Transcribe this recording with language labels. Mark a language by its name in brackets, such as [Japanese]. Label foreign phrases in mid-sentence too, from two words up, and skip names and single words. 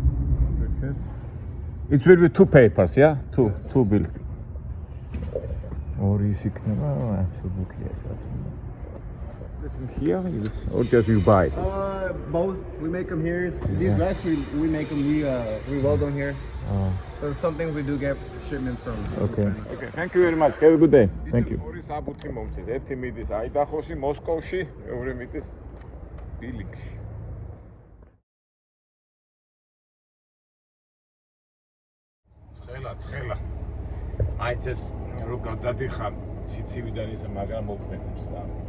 [English] It will be two papers, yeah? Two bills. [Georgian] ორი ის იქნება, სუბუქია სადაც. [English] Here or just you buy it? Both. We make them here. These vests, we make them. We weld them here. So some things we do get shipments from. Okay. Okay. Thank you very much. Have a good day. Thank you. [Georgian] ორი საბუთი მომწეს. ერთი მიდის აიდაჰოში, მოსკოვში, მეორე მიდის ბილინგში. ცხელა. მაინც ეს რო გადადიხარ სიცივიდან ისე მაგრამ მოქმედებს რა.